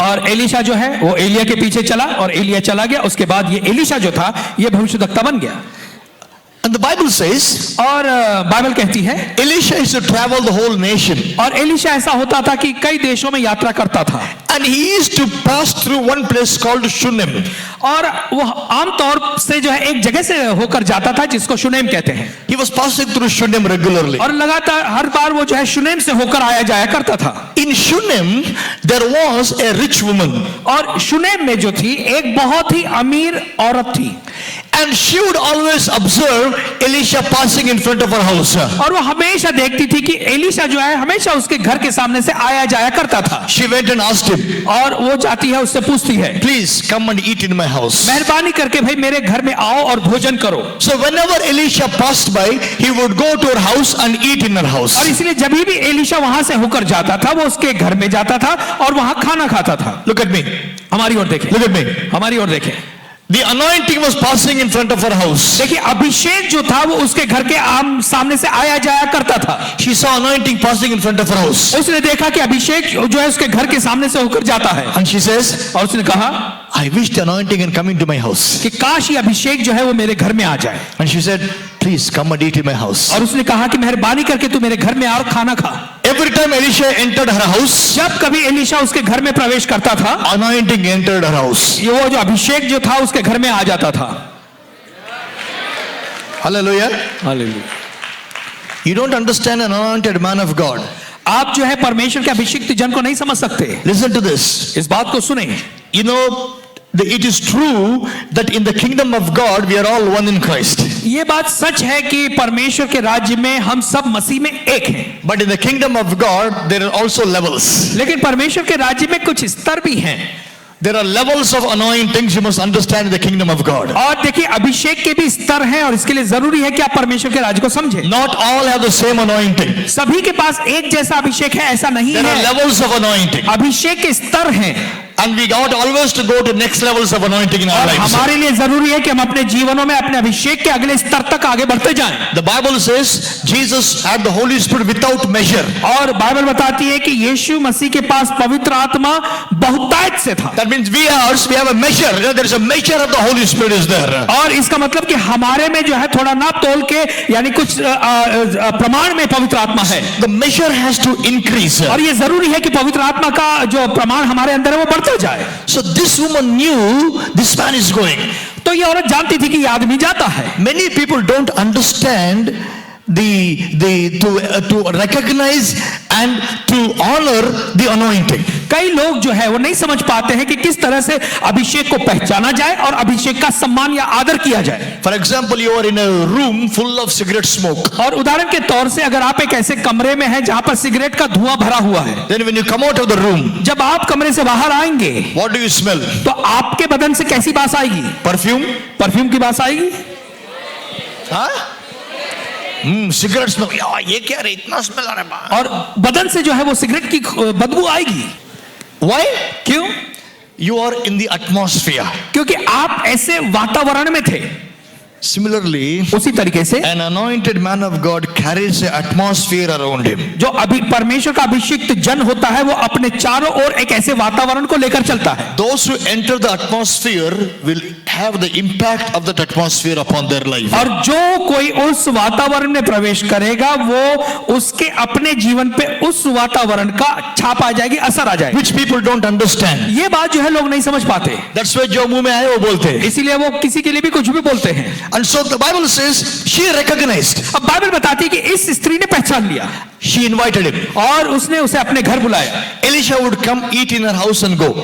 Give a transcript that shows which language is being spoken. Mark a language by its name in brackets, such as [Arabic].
[Hindi] और एलिशा जो है वो एलिया के पीछे चला और एलिया चला गया, उसके बाद ये एलिशा जो था ये भविष्यद्वक्ता बन गया। [English] And the Bible says [Hindi] और बाइबल कहती है [English] Elisha used to travel the whole nation, [Hindi] और एलिशा ऐसा होता था कि कई देशों में यात्रा करता था [English] and he used to pass through one place called Shunem. [Hindi] और वो आमतौर से जो है एक जगह से होकर जाता था जिसको शुनेम कहते हैं, [English] He was passing through Shunem regularly. [Hindi] और लगातार हर बार वो जो है शुनेम से होकर आया जाया करता था। [English] In Shunem there was a rich woman, [Hindi] और शुनेम में जो थी एक बहुत ही अमीर औरत थी, [English] and she would always observe Elisha passing in front of her house. [Hindi] और वो हमेशा देखती थी कि एलिशा जो है हमेशा उसके घर के सामने से आया जाया करता था। [English] She went and asked him, [Hindi] और वो जाती है उससे पूछती है, [English] please come and eat in my house. [Hindi] मेहरबानी करके भाई मेरे घर में आओ और भोजन करो। [English] So whenever Elisha passed by, he would go to her house and eat in her house. [Hindi] और इसलिए जब भी एलिशा वहां से होकर जाता था वो उसके घर में जाता था और वहां खाना खाता था। [English] Look at me. [Hindi] हमारी ओर देखें, [English] Look at me. [Hindi] हमारी ओर देखें। [English] The anointing was passing in front of her house. [Hindi] देखिए अभिषेक जो था वो उसके घर के सामने से आया जाया करता था। [English] She saw anointing passing in front of her house. [Hindi] उसने देखा कि अभिषेक जो है उसके घर के सामने से होकर जाता है, [English] And she says, [Hindi] और उसने कहा [English] I wish the anointing can come into my house. [Hindi] कि काश ये अभिषेक जो है वो मेरे घर में आ जाए। [English] And she said, please come and eat in my house. [Hindi] और उसने कहा कि मेहरबानी करके तू मेरे घर में आ और खाना खा। [English] Every time Elisha entered her house, [Hindi] जब कभी एलिशा उसके घर में प्रवेश करता था, [English] anointing entered her house. [Hindi] ये वो जो अभिषेक जो था उसके घर में आ जाता था। [English] Hallelujah. [Hindi] Hallelujah. [English] You don't understand an anointed man of God. [Hindi] आप जो है परमेश्वर के अभिषिक्त जन को नहीं समझ सकते। [English] Listen to this. [Hindi] इस बात को सुने। [English] You know, it is true that in the kingdom of God we are all one in Christ. [Hindi] ये बात सच है कि परमेश्वर के राज्य में हम सब मसीह में एक हैं। [English] But in the kingdom of God there are also levels. [Hindi] लेकिन परमेश्वर के राज्य में कुछ स्तर भी हैं। [English] There are levels of anointings you must understand in the kingdom of God. [Hindi] और देखिए अभिषेक के भी स्तर हैं और इसके लिए जरूरी है कि आप परमेश्वर के राज्य को समझें। [English] Not all have the same anointing. [Hindi] सभी के पास एक जैसा अभिषेक है ऐसा नहीं [English] There are [Hindi] है। [English] levels of anointing. [Hindi] अभिषेक के स्तर हैं [English] And we ought always to go to next levels of anointing in our [Hindi] और [English] lives. [Hindi] हमारे लिए जरूरी है कि हम अपने जीवनों में अपने अभिषेक के अगले स्तर तक आगे बढ़ते जाएं। [English] The Bible says Jesus had the Holy Spirit without measure. [Hindi] और बाइबल बताती है कि यीशु मसीह के पास पवित्र आत्मा बहुतायत से था। [English] That means we have a measure. You know, there is a measure of the Holy Spirit is there. [Hindi] और इसका मतलब कि हमारे में जो है थोड़ा नाप तोल के यानी कुछ प्रमाण में पवित्र आत्मा है। [English] The measure has to increase. [Hindi] और ये जरूरी है कि पवित्र आत्मा का जो प्रमाण हमारे अंदर है वो बढ़ता जाए। [English] So this woman knew this man is going. [Hindi] तो ये औरत जानती थी कि ये आदमी जाता है। [English] Many people don't understand to recognize and to honor the anointing. [Hindi] कई लोग जो है वो नहीं समझ पाते हैं कि किस तरह से अभिषेक को पहचाना जाए और अभिषेक का सम्मान या आदर किया जाए। [English] For example, you are in a room full of cigarette smoke. [Hindi] और उदाहरण के तौर से अगर आप एक ऐसे कमरे में हैं जहां पर सिगरेट का धुआं भरा हुआ है, [English] Then when you come out of the room, [Hindi] जब आप कमरे से बाहर आएंगे [English] what do you smell? [Hindi] तो आपके बदन से कैसी बात आएगी? [English] Perfume? [Hindi] परफ्यूम की बात आएगी। हाँ? Cigarette smell. ये क्या रे, इतना स्मेल आ रहा है। और बदन से जो है वो सिगरेट की बदबू आएगी। [English] Why? [Hindi] क्यों? [English] You are in the atmosphere. [Hindi] क्योंकि आप ऐसे वातावरण में थे। [English] Similarly, [Hindi] उसी तरीके से [English] an anointed man of God carries an atmosphere around him. [Hindi] जो अभी परमेश्वर का अभिषिक्त जन होता है वो अपने चारों ओर एक ऐसे वातावरण को लेकर चलता है। [English] Those who enter the atmosphere will have the impact of that atmosphere upon their life. [Hindi] और जो कोई उस वातावरण में प्रवेश करेगा वो उसके अपने जीवन पे उस वातावरण का छाप आ जाएगी, असर आ जाएगी। [English] Which people don't understand. [Hindi] ये बात जो है लोग नहीं समझ पाते, [English] That's why [Hindi] जो मुंह में आए वो बोलते हैं. इसीलिए वो किसी के लिए भी कुछ भी बोलते हैं। [English] And so the Bible says she recognized. [Hindi] अब बाइबल बताती है कि इस स्त्री ने पहचान लिया। [English] She invited him. [Hindi] और उसने उसे अपने घर बुलाया। [English] Elisha would come eat in her house and go.